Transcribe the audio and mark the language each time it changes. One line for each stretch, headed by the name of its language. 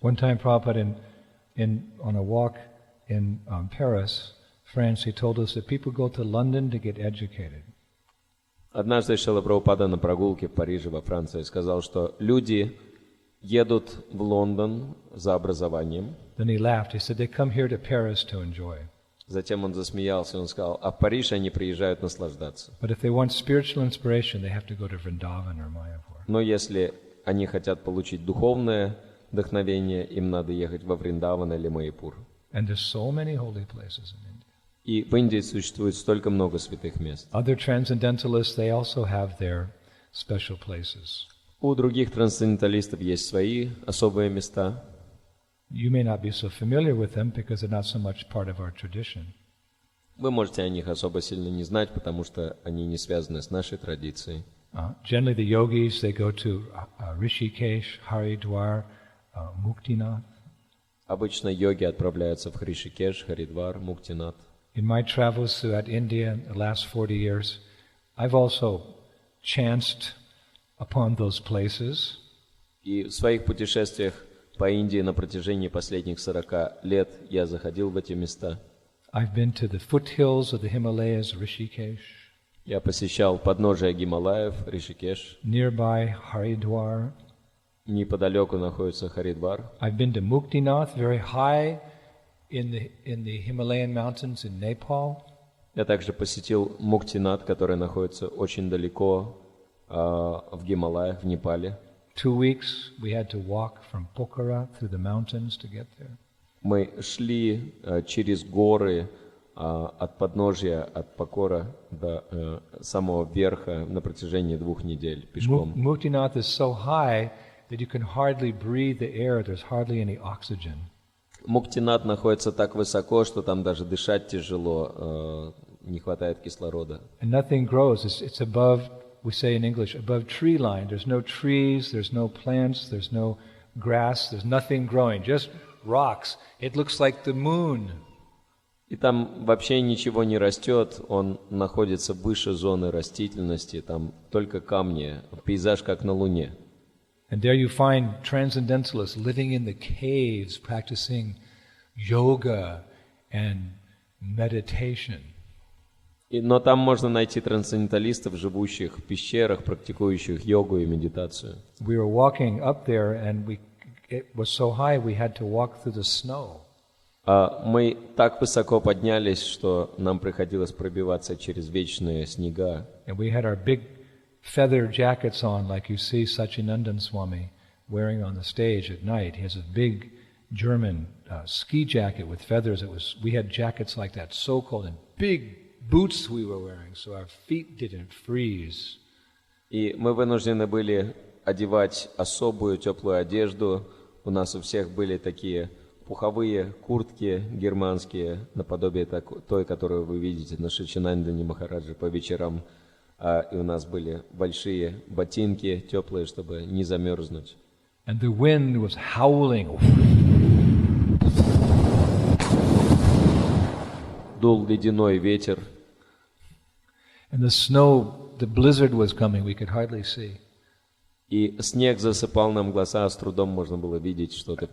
English: One time Prabhupada on a walk in Paris, France, he told us that people go to London to get educated.
Russian: Однажды Шрила Прабхупада на прогулке в Париже, во Франции, сказал, что люди едут в Лондон за образованием.
English: Then he laughed. He said they come here to Paris to enjoy.
Russian: Затем он засмеялся, он сказал, а в Париж они приезжают наслаждаться.
English: But if they want spiritual inspiration, they have to go to Vrindavan or Mayapur.
Russian: Но если они хотят получить духовное вдохновение, им надо ехать во Вриндаван или Майяпур.
English: And there's so many holy places in India.
Russian: И в Индии существует столько много святых мест.
English: Other transcendentalists, they also have their special places.
Russian: У других трансценденталистов есть свои особые места.
English: You may not be so familiar with them because they're not so much part of our tradition.
Russian: Вы можете о них особо сильно не знать, потому что они не связаны с нашей традицией.
English: Generally, the yogis, they go to Rishikesh, Haridwar, Muktinath.
Russian: Обычно йоги отправляются в Ришикеш, Харидвар, Муктинат.
English: In my travels throughout India the last 40 years, I've also chanced upon those places.
Russian: И в своих путешествиях по Индии на протяжении последних 40 лет я заходил в эти места.
English: I've been to the foothills of the Himalayas, Rishikesh.
Russian: Я посещал подножие Гималаев, Ришикеш.
English: Nearby Haridwar.
Russian: Неподалеку находится Харидвар.
English: I've been to Muktinath, very high in the Himalayan mountains in Nepal.
Russian: Я также посетил Муктинат, который находится очень далеко в Гималаях, в Непале.
English: 2 weeks we had to walk from Pokhara through the mountains to get there.
Russian: Мы шли через горы от подножья, от Покора до самого верха на протяжении 2 недель пешком.
English: Muktinath is so high that you can hardly breathe the air. There's hardly any oxygen.
Russian: Муктинат находится так высоко, что там даже дышать тяжело, не хватает кислорода.
English: And nothing grows. It's above, we say in English, above tree line. There's no trees, there's no plants, there's no grass, there's nothing growing, just rocks. It looks like the moon.
Russian: И там вообще ничего не растет, он находится выше зоны растительности, там только камни, пейзаж как на Луне.
English: And there you find transcendentalists living in the caves, practicing yoga and meditation.
Russian: Но там можно найти трансценденталистов, живущих в пещерах, практикующих йогу и медитацию.
English: We were walking up there, and it was so high we had to walk through the snow.
Russian: Мы так высоко поднялись, что нам приходилось пробиваться через вечные снега.
English: And we had our big feather jackets on, like you see Satchidananda Swami wearing on the stage at night. He has a big German ski jacket with feathers. We had jackets like that, so cold, and big boots we were wearing, so our feet didn't freeze.
Russian: И мы вынуждены были одевать особую теплую одежду. У нас у всех были такие пуховые куртки германские, наподобие той, которую вы видите на Шичинандане Махараджи по вечерам. И у нас были большие ботинки теплые, чтобы не замерзнуть.
English: And the wind was howling.
Russian: Дул ледяной ветер.
English: And the snow, the blizzard was coming, we could hardly see.
Russian: И снег засыпал нам глаза, с трудом можно было видеть что-то